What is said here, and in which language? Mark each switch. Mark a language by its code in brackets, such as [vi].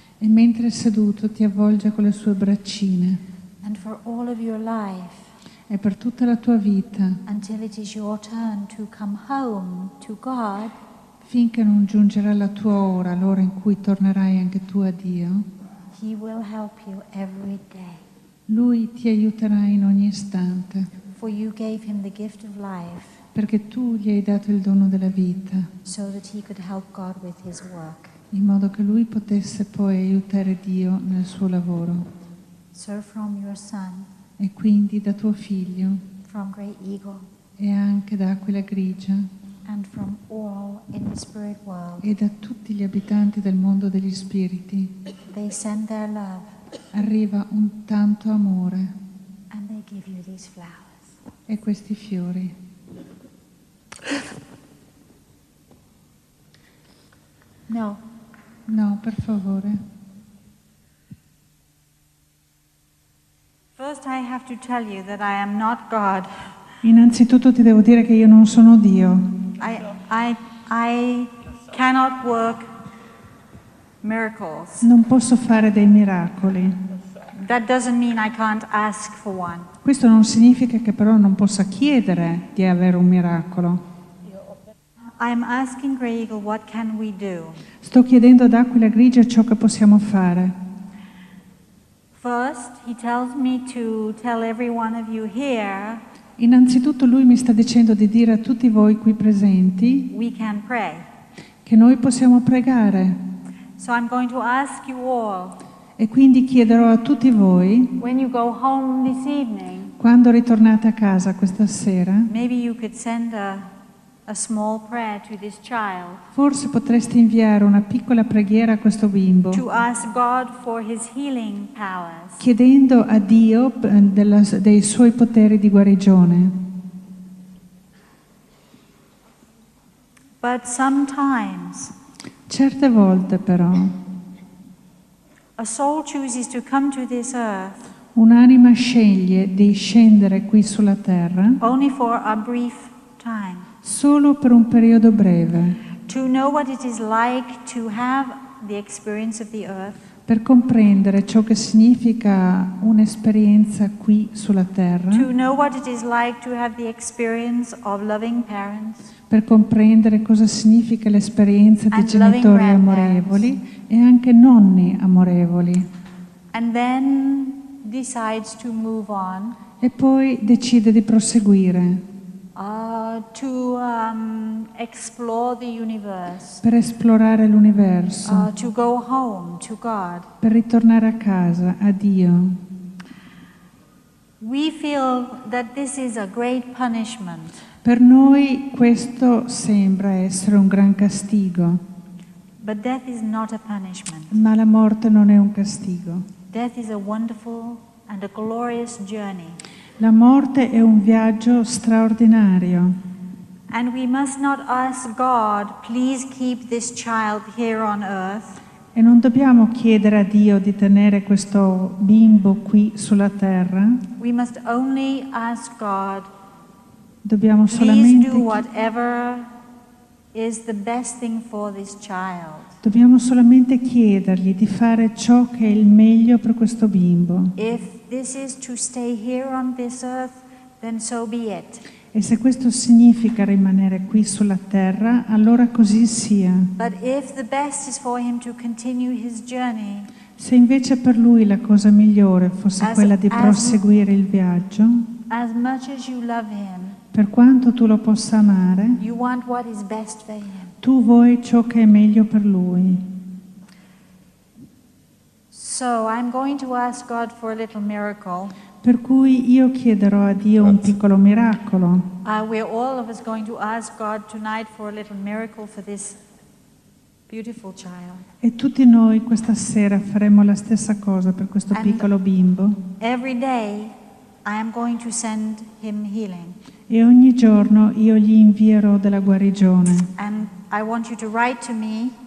[it] e mentre è seduto ti avvolge con le sue braccine, [en] And for all of your life, [it] e per tutta la tua vita, [en] until it is your turn to come home to God, [it] finché non giungerà la tua ora, l'ora in cui tornerai anche tu a Dio, [en] he will help you every day. [it] Lui ti aiuterà in ogni istante, [en] For you gave him the gift of life [it] perché tu gli hai dato il dono della vita, [en] so that he could help God with his work. [it] in modo che lui potesse poi aiutare Dio nel suo lavoro. [en] So from your son, [it] E quindi da tuo figlio, [en] from Great Eagle, [it] e anche da Aquila Grigia, [en] and from all in the spirit world, [it] e da tutti gli abitanti del mondo degli spiriti, [en] they send their love [it] arriva un tanto amore [en] and they give you these flowers. [it] e questi fiori. [en] No, [it] No, per favore. [en] first I have to tell you that I am not God. [it] Innanzitutto ti devo dire che io non sono Dio. [en] I cannot work miracles. [it] Non posso fare dei miracoli. [en] That doesn't mean I can't ask for one. [it] Questo non significa che però non possa chiedere di avere un miracolo. [en] I'm asking Grey Eagle, what can we do? [it] Sto chiedendo ad Aquila Grigia ciò che possiamo fare. [en] First, he tells me to tell every one of you here, [it] Innanzitutto lui mi sta dicendo di dire a tutti voi qui presenti [en] we can pray. [it] che noi possiamo pregare. [en] So I'm going to ask you all, [it] E quindi chiederò a tutti voi, [en] when you go home this evening, [it] quando ritornate a casa questa sera, [en] maybe you could send a small prayer to this child, [it] forse potreste inviare una piccola preghiera a questo bimbo, [en] to ask God for his healing powers. [it] chiedendo a Dio dei suoi poteri di guarigione. [en] But sometimes [it] Certe volte però [en] a soul chooses to come to this earth [it] un'anima sceglie di scendere qui sulla terra [en] only for a brief time, [it] solo per un periodo breve, [en] to know what it is like to have the experience of the earth, [it] per comprendere ciò che significa un'esperienza qui sulla terra, [en] to know what it is like to have the experience of loving parents, [it] per comprendere cosa significa l'esperienza di [en] And [it] genitori [en] loving grandparents. [it] amorevoli e anche nonni amorevoli, [en] and then decides to move on [it] e poi decide di proseguire [en] to explore the universe, [it] per esplorare l'universo, [en] to go home to God. [it] per ritornare a casa, a Dio. [en] We feel that this is a great punishment, [it] Per noi questo sembra essere un gran castigo, [en] but death is not a punishment. [it] ma la morte non è un castigo. [en] Death is a wonderful and a glorious journey. [it] La morte è un viaggio straordinario [en] And we must not ask God, please keep this child here on earth, [it] e non dobbiamo chiedere a Dio di tenere questo bimbo qui sulla terra, [en] we must only ask God, [it] dobbiamo [en] please [it] solamente, [en] do whatever is the best thing for this child. [it] dobbiamo solamente chiedergli di fare ciò che è il meglio per questo bimbo. [en] If this is to stay here on this earth, then so be it. [it] E se questo significa rimanere qui sulla terra, allora così sia. [en] But if the best is for him to continue his journey, [it] Se invece per lui la cosa migliore fosse quella di proseguire il viaggio, [en] as much as you love him, [it] per quanto tu lo possa amare, [en] you want what is best for him. [it] tu vuoi ciò che è meglio per lui. [en] So I'm going to ask God for a little miracle. [it] Per cui io chiederò a Dio un piccolo miracolo. [en] We're all of us going to ask God tonight for a little miracle for this beautiful child. [it] E tutti noi questa sera faremo la stessa cosa per questo [en] And [it] piccolo bimbo. [en] every day I am going to send him healing. [it] e ogni giorno io gli invierò della guarigione. [en] And I want you to write to me